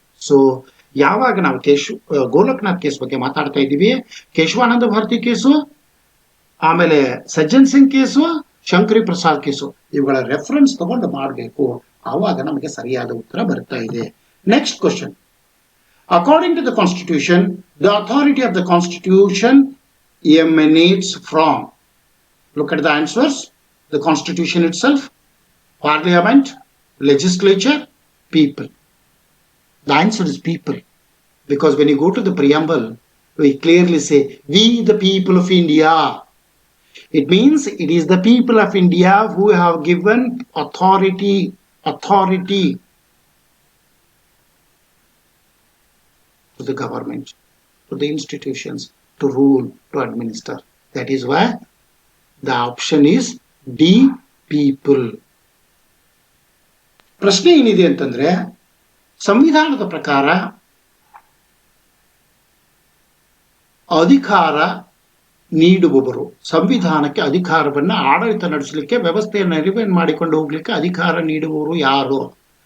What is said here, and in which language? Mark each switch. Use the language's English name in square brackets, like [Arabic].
[Kannada] So ಯಾವಾಗ ನಾವು Golaknath case ಬಗ್ಗೆ ಮಾತಾಡ್ತಾ ಇದ್ದೀವಿ, ಕೇಶವಾನಂದ ಭಾರತಿ ಕೇಸು, ಆಮೇಲೆ ಸಜ್ಜನ್ ಸಿಂಗ್ ಕೇಸು, ಶಂಕರಿ ಪ್ರಸಾದ್ ಕೇಸು, ಇವುಗಳ ರೆಫರೆನ್ಸ್ ತಗೊಂಡು ಮಾಡಬೇಕು. ಆವಾಗ ನಮಗೆ ಸರಿಯಾದ ಉತ್ತರ ಬರ್ತಾ ಇದೆ. [English] Next question. According to the constitution, the authority of the constitution emanates from. Look at the answers. The constitution itself, parliament, legislature, people. The answer is people. Because when you go to the preamble, we clearly say, we the people of India. It means it is the people of India who have given authority to the government, to the institutions, to rule, to administer. That is why the option is D, people. [Kannada] ಪ್ರಶ್ನೆ ಏನಿದೆ ಅಂತಂದ್ರೆ, ಸಂವಿಧಾನದ ಪ್ರಕಾರ ಅಧಿಕಾರ ನೀಡುವವರು, ಸಂವಿಧಾನಕ್ಕೆ ಅಧಿಕಾರವನ್ನು ಆಡಳಿತ ನಡೆಸಲಿಕ್ಕೆ, ವ್ಯವಸ್ಥೆಯನ್ನು ನಿರ್ವಹಣೆ ಮಾಡಿಕೊಂಡು ಹೋಗ್ಲಿಕ್ಕೆ ಅಧಿಕಾರ ನೀಡುವವರು ಯಾರು?